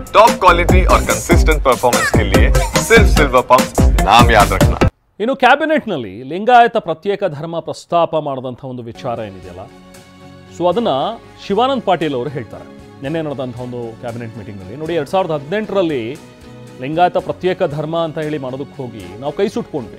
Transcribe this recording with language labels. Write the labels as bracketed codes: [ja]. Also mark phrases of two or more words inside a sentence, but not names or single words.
[en] top quality [hi] और [en] consistent performance [hi] के लिए सिर्फ सिल्वर पंप नाम याद रखना। [kn] ಇನ್ನು ಕ್ಯಾಬಿನೆಟ್ನಲ್ಲಿ ಲಿಂಗಾಯತ ಪ್ರತ್ಯೇಕ ಧರ್ಮ ಪ್ರಸ್ತಾಪ ಮಾಡಿದಂಥ ಒಂದು ವಿಚಾರ ಏನಿದೆಯಲ್ಲ, ಸೊ ಅದನ್ನು ಶಿವಾನಂದ ಪಾಟೀಲ್ ಅವರು ಹೇಳ್ತಾರೆ. ನಿನ್ನೆ ನಡೆದಂಥ ಒಂದು [en] cabinet meetingನಲ್ಲಿ [kn] ನೋಡಿ, 2018ರಲ್ಲಿ ಲಿಂಗಾಯತ ಪ್ರತ್ಯೇಕ ಧರ್ಮ ಅಂತ ಹೇಳಿ ಮಾಡೋದಕ್ಕೆ ಹೋಗಿ ನಾವು ಕೈ ಸುಟ್ಕೊಂಡ್ವಿ.